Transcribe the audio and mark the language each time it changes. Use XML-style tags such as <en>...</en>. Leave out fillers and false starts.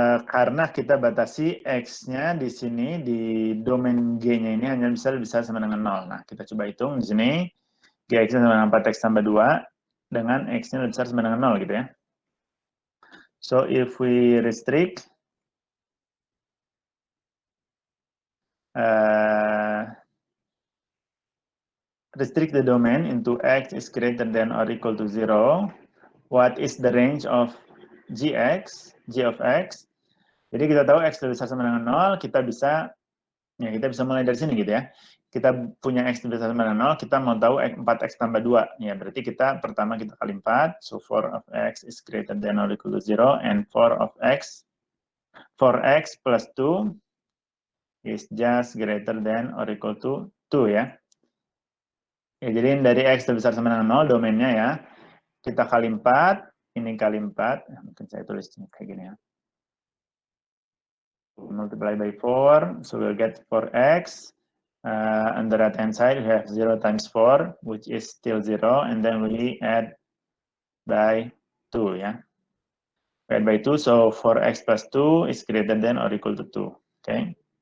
<id>Karena kita batasi X-nya di sini, di domain G-nya ini hanya bisa sama dengan 0. Nah, kita coba hitung di sini. Gx-nya sama dengan 4X tambah 2, dengan X-nya lebih besar sama dengan 0 gitu ya.</id> <en>So, if we restrict the domain into X is greater than or equal to 0, what is the range of g of X?</en> <id>Jadi kita tahu X lebih besar sama dengan 0, kita bisa mulai dari sini gitu ya. Kita punya X lebih besar sama dengan 0, kita mau tahu 4X tambah 2. Ya, berarti pertama kita kali 4,</id> <en>so 4 of X is greater than or equal to 0, and 4X plus 2 is just greater than or equal to 2 ya.</en> <id>Ya, jadi dari X lebih besar sama dengan 0, domainnya ya. Kita kali 4, ini kali 4, mungkin saya tulis kayak gini ya.</id> <en>Multiply by 4, so we'll get 4x. On the right hand side, we have 0 times 4, which is still 0, and then we add by 2, yeah. We add by 2, so 4x plus 2 is greater than or equal to 2, okay.</en>